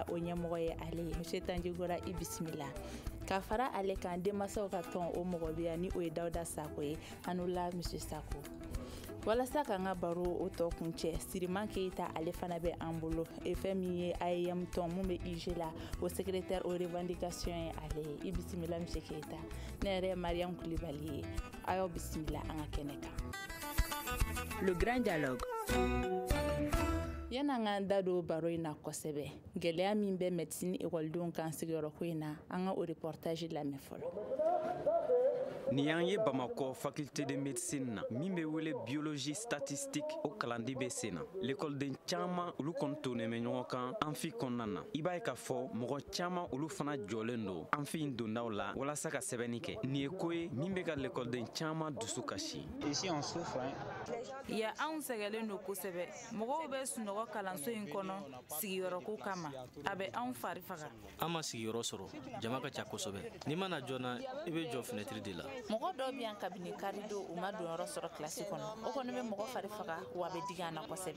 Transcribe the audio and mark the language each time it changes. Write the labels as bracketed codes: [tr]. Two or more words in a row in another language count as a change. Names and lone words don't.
[bm] o ɲɛmɔgɔ ye ale ye monsieur Tanjigora i bisimila ka fara ale kan denmansaw ka tɔn o mɔgɔ bɛ yan ni o ye Dawuda Sako ye an la monsieur Sako walasa k'an ka baro o tɔ kun cɛ Siriman Keyita ale fana bɛ an bolo fɛn min ye AEM tɔn mun bɛ IG la o [fr] secrétaire aux revendications [bm] ye ale ye i bisimila monsieur Keyita ne yɛrɛ ye Mariam Kulibali ye a y'aw bisimila an ka kɛnɛ kan. Le Grand Dialogue. Yan'an k'an da don baro in na kosɛbɛ gɛlɛya min bɛ médecine écoledenw kan sigiyɔrɔ ko in na an ka o reportage lamɛn fɔlɔ. Ni y'an ye Bamako [fr] faculté de médecine [bm] na min bɛ wele [fr] biologie statistique [bm] o kalandi bɛ sen na l'écoleden caman olu kɔni tonnen bɛ ɲɔgɔn kan amphi kɔnɔna na i b'a ye k'a fɔ mɔgɔ caman olu fana jɔlen don amphi in dondaw la walasa ka sɛbɛnni kɛ nin ye ko ye min bɛ ka l'écoleden caman dusu kasi. [fr] Ici on souffre [bm] ya anw sɛgɛlen don kosɛbɛ mɔgɔw bɛ sunɔgɔ kalanso in kɔnɔ sigiyɔrɔ ko kama a bɛ anw fari faga an ma sigiyɔrɔ sɔrɔ jama ka ca kosɛbɛ ni mana jɔna i bɛ jɔ [fr] fenêtre de [bm] la mɔgɔ dɔw bɛ yan kabini karido u ma donyɔrɔ sɔrɔ kilasi kɔnɔ o kɔni bɛ mɔgɔ fari faga wa a bɛ digi an na kosɛbɛ.